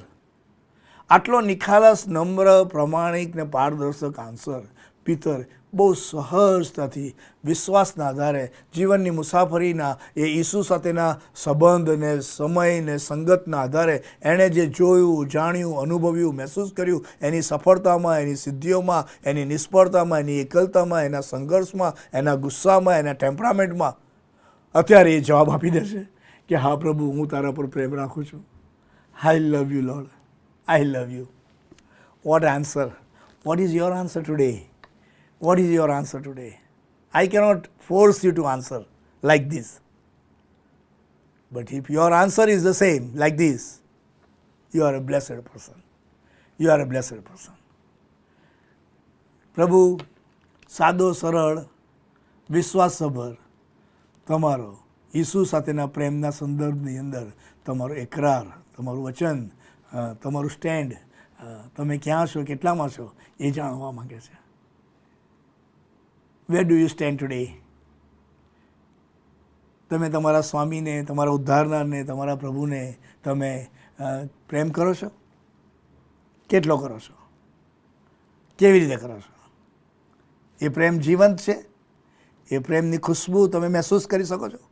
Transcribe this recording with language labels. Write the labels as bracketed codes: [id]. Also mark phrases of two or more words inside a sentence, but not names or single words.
[gu] આટલો નિખાલસ, નમ્ર, પ્રમાણિક ને પારદર્શક આન્સર પિત્તર બહુ સહજતાથી વિશ્વાસના આધારે જીવનની મુસાફરીના એ ઈસુ સાથેના સંબંધ ને સમય ને સંગતના આધારે એણે જે જોયું, જાણ્યું, અનુભવ્યું, મહેસૂસ કર્યું, એની સફળતામાં, એની સિદ્ધિઓમાં, એની નિષ્ફળતામાં, એની એકલતામાં, એના સંઘર્ષમાં, એના ગુસ્સામાં, એના ટેમ્પરામેન્ટમાં અત્યારે એ જવાબ આપી દેશે કે હા પ્રભુ, હું તારા પર પ્રેમ રાખું છું. [en] I love you Lord, I love you. What answer! What is your answer today? What is your answer today? I cannot force you to answer like this. But if your answer is the same, like this, you are a blessed person. You are a blessed person. [gu] પ્રભુ, સાદો, સરળ, વિશ્વાસસભર તમારો ઈસુ સાથેના પ્રેમના સંદર્ભની અંદર તમારો એકરાર, તમારું વચન, તમારું સ્ટેન્ડ, તમે ક્યાં છો, કેટલામાં છો એ જાણવા માંગે છે. [en] Where do you stand today? [gu] તમે તમારા સ્વામીને, તમારા ઉદ્ધારનારને, તમારા પ્રભુને તમે પ્રેમ કરો છો? કેટલો કરો છો? કેવી રીતે કરો છો? એ પ્રેમ જીવંત છે? એ પ્રેમની ખુશ્બુ તમે મહેસૂસ કરી શકો છો?